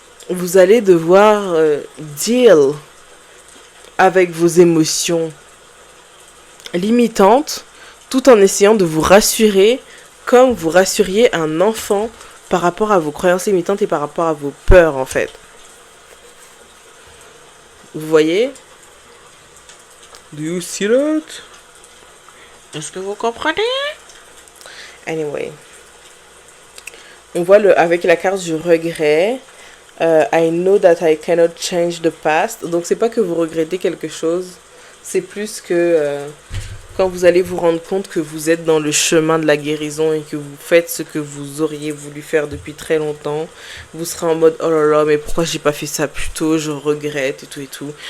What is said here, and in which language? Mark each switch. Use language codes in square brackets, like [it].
[fr] vous allez devoir deal avec vos émotions limitantes tout en essayant de vous rassurer comme vous rassuriez un enfant par rapport à vos croyances limitantes et par rapport à vos peurs en fait. Vous voyez? [en] Do you see that? [fr] Est-ce que vous comprenez? Anyway. On voit avec la carte du regret. [en] I know that I cannot change the past. [fr] Donc c'est pas que vous regrettez quelque chose. C'est plus que quand vous allez vous rendre compte que vous êtes dans le chemin de la guérison et que vous faites ce que vous auriez voulu faire depuis très longtemps, vous serez en mode oh là là mais pourquoi j'ai pas fait ça plus tôt, je regrette et tout.